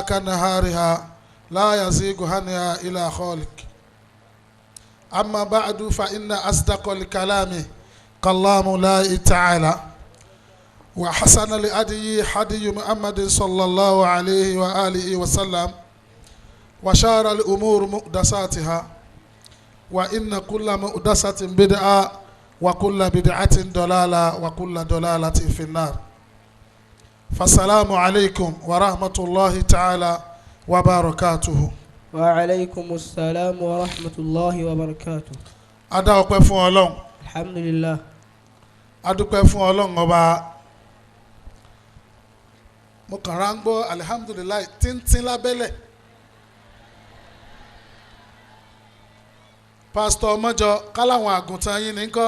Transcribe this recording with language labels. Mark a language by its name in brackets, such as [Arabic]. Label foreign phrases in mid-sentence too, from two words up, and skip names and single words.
[Arabic] كنهارها لا يزيغ عنها إلا خالق أما بعد فإن أصدق الكلام كلام الله تعالى وحسن الهدي هدي محمد صلى الله عليه وآله وسلم وشار الأمور محدثاتها وإن كل محدثة بدعة وكل بدعة ضلالة وكل ضلالة في النار. فالسلام عليكم ورحمة الله تعالى وبركاته. وعليكم السلام ورحمة الله وبركاته. [Yoruba] Adá ọpẹ́ fún Ọlọ́run. Alhamdulillah. Adúpẹ́ fún Ọlọ́run ọba. Mo kàn rà ń gbọ́ alihamudulilayi tíntín lábẹ́lẹ̀. Pásítọ̀ Ọmọjọ káláwọn àgùntàn yín ní kọ́.